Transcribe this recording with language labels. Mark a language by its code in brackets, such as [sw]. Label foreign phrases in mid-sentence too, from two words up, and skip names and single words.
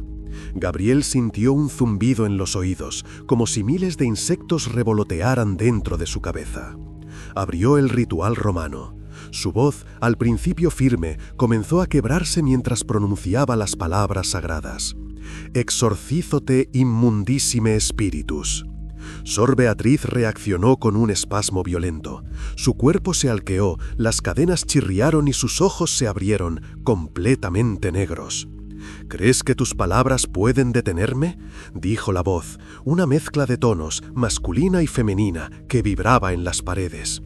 [es] Gabriel sintió un zumbido en los oídos, como si miles de insectos revolotearan dentro de su cabeza. Abrió el ritual romano. Su voz, al principio firme, comenzó a quebrarse mientras pronunciaba las palabras sagradas. [la] «Exorcízote immundissime spiritus». [es] Sor Beatriz reaccionó con un espasmo violento. Su cuerpo se alqueó, las cadenas chirriaron y sus ojos se abrieron, completamente negros. «¿Crees que tus palabras pueden detenerme?», dijo la voz, una mezcla de tonos, masculina y femenina, que vibraba en las paredes.